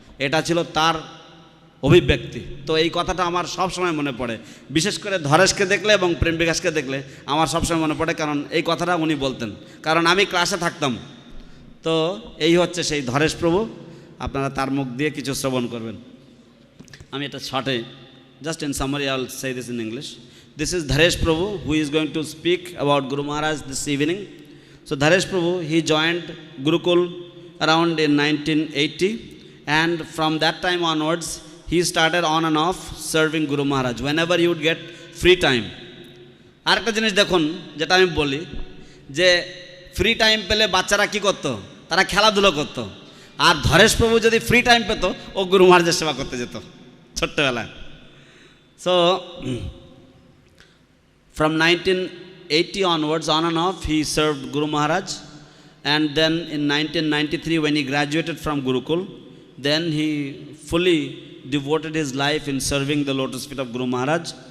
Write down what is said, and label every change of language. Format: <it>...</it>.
<bn>এটা ছিল তার অভিব্যক্তি। তো এই কথাটা আমার সবসময় মনে পড়ে, বিশেষ করে ধরেশকে দেখলে এবং প্রেম বিকাশকে দেখলে আমার সবসময় মনে পড়ে, কারণ এই কথাটা উনি বলতেন, কারণ আমি ক্লাসে থাকতাম। তো এই হচ্ছে সেই ধরেশ প্রভু, আপনারা তার মুখ দিয়ে কিছু শ্রবণ করবেন। আমি এটা শর্টে,</bn> <en>just in summary I'll say this in English. This is Dharesh Prabhu who is going to speak about Guru Maharaj this evening. So Dharesh Prabhu, he joined Gurukul around in 1980, and from that time onwards he started on and off serving Guru Maharaj whenever he would get free time.</en> <bn>আরেকটা জিনিস দেখুন, যেটা আমি বলি যে free time পেলে বাচ্চারা কি করতো, তারা খেলাধুলো করতো। আর ধরেশ প্রভু যদি ফ্রি টাইম পেত, ও গুরু মহারাজের সেবা করতে যেত ছোট্টবেলায়।</bn> <en>So from 1980 onwards, on and off, he served Guru Maharaj. And then in 1993, when he graduated from Gurukul, then he fully devoted his life in serving the lotus feet of Guru Maharaj.</en>